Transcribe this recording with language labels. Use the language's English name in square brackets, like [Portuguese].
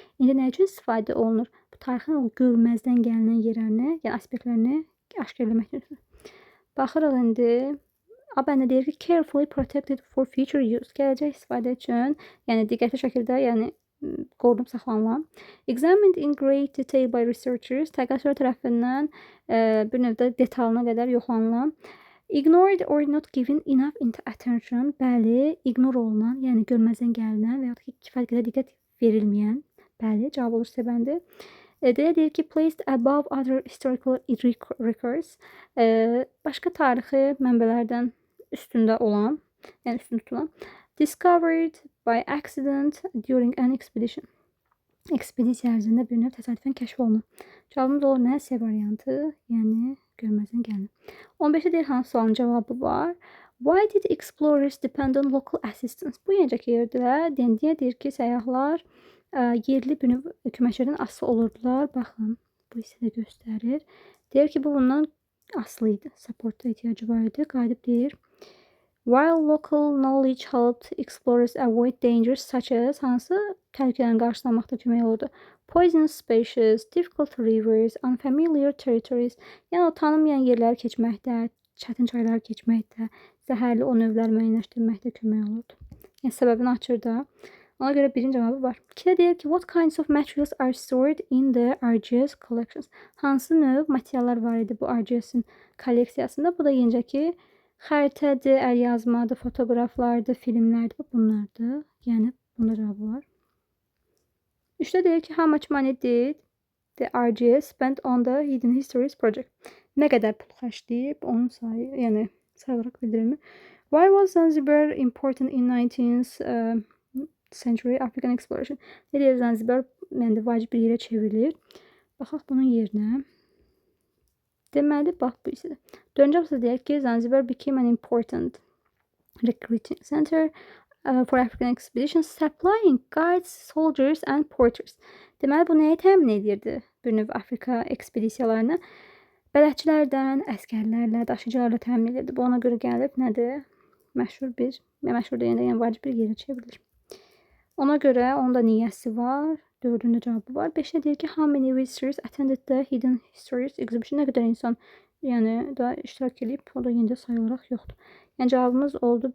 [Azerbaijani] İndi nə üçün istifadə olunur? Bu tarixin o görməzdən gəlinən yerlərini, yəni aspektlərini aşkar eləmək üçün. Baxırıq indi. A bəndə deyir ki, [English] carefully protected for future use. [Azerbaijani] Gələcək istifadə üçün, yəni diqqətli şəkildə, yəni qorunub saxlanılan. [English] Examined in great detail by researchers. [Azerbaijani] Tədqiqatçılar tərəfindən bir növdə detalına qədər yoxlanılan. [English] Ignored or not given enough attention. [Azerbaijani] Bəli, ignore olunan, yəni görməzdən gəlinən və ya ki, kifayət qədər diqqət verilməyən. Bəli, cavab olur C bəndi. Deyir ki, [English] placed above other historical records. [Azerbaijani] Başqa tarixi mənbələrdən üstündə olan, yəni üstün tutulan. [English] Discovered by accident during an expedition. [Azerbaijani] Ekspedisiya ərzində bir növ təsadüfən kəşf olunur. Cavabımız olur nə? C variantı, yəni görməzdən gəlinir. 15-də deyir, hansı sualın cavabı var? [English] Why did explorers depend on local assistance? [Azerbaijani] Bu yenəcəki yerdilər. Deyir ki, səyyahlar yerli bir növ köməkçilərdən asılı olurdular. Baxın, bu hissədə göstərir. Deyir ki, bu bundan asılı idi. Supportda ehtiyacı var idi. Qayıdıb deyir. [English] While local knowledge helped explorers avoid dangers such as [Azerbaijani] hansı təhlükələrin qarşılanmaqda kömək olurdu? [English] Poisonous species, difficult rivers, unfamiliar territories. [Azerbaijani] Yəni o tanınmayan yerləri keçməkdə, çətin çaylar keçməkdə, zəhərli o növləri müəyyənləşdirməkdə kömək olurdu. Yəni səbəbini açır da. Ona görə birinci cavabı var. 2-də deyir ki, [English] what kinds of materials are stored in the RGS collections? [Azerbaijani] Hansı növ materiallar var idi bu RGS'in kolleksiyasında? Bu da yenicə ki, xəritədir, əlyazmadır, fotoqraflardır, filmlərdir, bunlardır. Yəni bunda cavabı var. 3-də deyir ki, [English] how much money did the RGS spend on the Hidden Histories project? [Azerbaijani] Nə qədər pul xərcləyib, onun sayı, yəni sayılaraq bildirilmir. [English] Why was Zanzibar important in 19th century African exploration? [Azerbaijani] Ne deyir Zanzibar? Yəni vacib bir yerə çevrilir. Baxaq bunun yerinə. Deməli, bax bu hissədə. 4-cü abzada deyək ki, [English] Zanzibar became an important recruiting center for African expeditions, supplying guides, soldiers and porters. [Azerbaijani] Deməli, bu nəyi təmin edirdi? Bir növ Afrika ekspedisiyalarını bələdçilərdən, əskərlərlə, daşıyıcılarla təmin edirdi. Bu ona görə gəlib nədir? Məşhur deyəndə, yəni vacib bir yerə çevrilir. Ona görə onun da niyyəsi var. 4-cü cavabı var. 5-də deyir ki, [English] how many visitors attended the Hidden Histories exhibition? [Azerbaijani] Nə qədər insan yəni da iştirak edib, o da yenə də sayılaraq yoxdur. Yəni cavabımız oldu.